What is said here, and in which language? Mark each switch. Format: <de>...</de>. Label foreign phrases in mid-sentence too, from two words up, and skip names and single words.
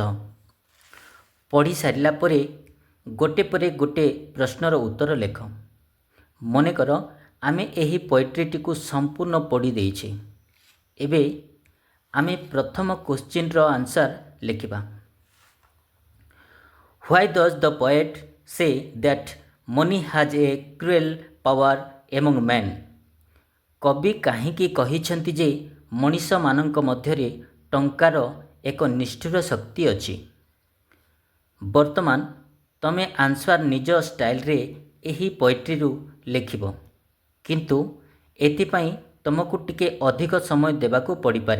<or>ପଢ଼ି ସାରିଲା ପରେ ଗୋଟେ ପରେ ଗୋଟେ ପ୍ରଶ୍ନର ଉତ୍ତର ଲେଖ। ମନେକର ଆମେ ଏହି ପୋଏଟ୍ରିଟିକୁ ସମ୍ପୂର୍ଣ୍ଣ ପଢ଼ି ଦେଇଛେ। ଏବେ ଆମେ ପ୍ରଥମ</or> <en>questionର answer</en> <or>ଲେଖିବା।</or> <en>Why does the poet say that money has a cruel power among men?</en> <or>କବି କାହିଁକି କହିଛନ୍ତି ଯେ ମଣିଷମାନଙ୍କ ମଧ୍ୟରେ ଟଙ୍କାର ଏକ ନିଷ୍ଠୁର ଶକ୍ତି ଅଛି? ବର୍ତ୍ତମାନ ତମେ ଆନ୍ସର ନିଜ ଷ୍ଟାଇଲରେ ଏହି ପୋଏଟ୍ରିରୁ ଲେଖିବ, କିନ୍ତୁ ଏଥିପାଇଁ ତୁମକୁ ଟିକେ ଅଧିକ ସମୟ ଦେବାକୁ ପଡ଼ିପାରେ।</or>